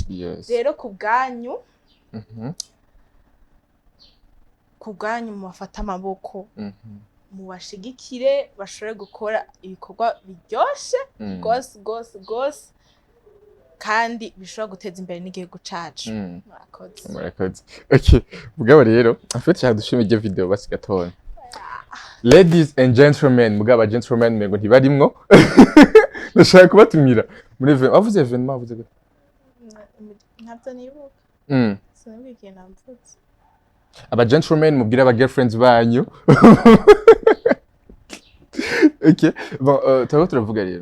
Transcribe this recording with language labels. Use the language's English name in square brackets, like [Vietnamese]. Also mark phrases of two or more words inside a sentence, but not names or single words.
[Rundi] Rero kubwanyu mubafata amaboko, mubashigikire bashobore gukora ibikorwa biryoshe gose kandi bishobora guteza imbere n'igihugu cacu. Murakoze. Okay, mugabo rero afite cyane dushime iyo video basi gatoya. [English] Ladies and gentlemen, [Rundi] mugabo gentlemen mego ntibarimwo. Ndashaka kubatumira muri event. Wavuze event wavuze gute? Ntabwo nibuka. Sinibuka namvutse. Aba gentlemen mubwira aba girlfriends banyu. Okay, bon turavuga rero.